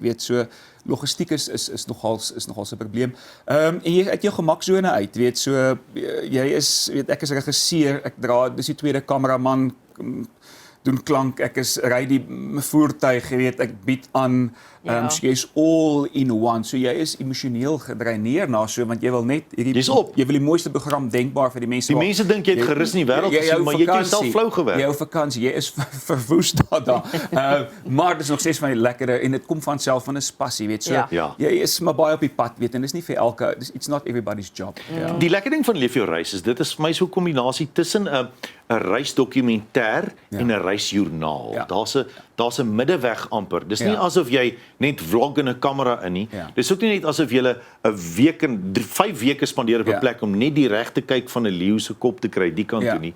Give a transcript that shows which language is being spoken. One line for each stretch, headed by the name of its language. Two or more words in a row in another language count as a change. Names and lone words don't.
Afrikaans: Weet so logistiek is nogal 'n probleem. En jy uit jou gemaksone uit, weet so jy is weet ek is regisseur, ek dra dis die tweede kameraman, doen klank, ek ry die voertuig, jy weet, ek bied aan, so jy is
English: all in one,
Afrikaans: so jy is emosioneel gedreineer na so, want jy wil net, jy wil die mooiste program denkbaar vir die mense. Die mense dink jy het gerus in die wêreld gesien, maar jy het jouself flou gewerk. Jou vakansie, jy is verwoes daar. Maar dit is nog steeds van die lekkere, en dit kom van self van 'n passie, weet so, jy is maar baie op die pad, weet, en dis nie vir elke,
English: it's not everybody's job.
Afrikaans: Die lekker ding van Leef jou reis is, dit is vir my so 'n kombinasie tussen 'n reisdokumentêr en 'n reisjoernaal. Daar's 'n middeweg amper. Dis nie asof jy net vlog in 'n kamera in nie. Dis ook nie net asof jy 'n week en 5 weke spandeer op 'n plek om net die regte kyk van 'n leeu se kop te kry, die kant toe nie.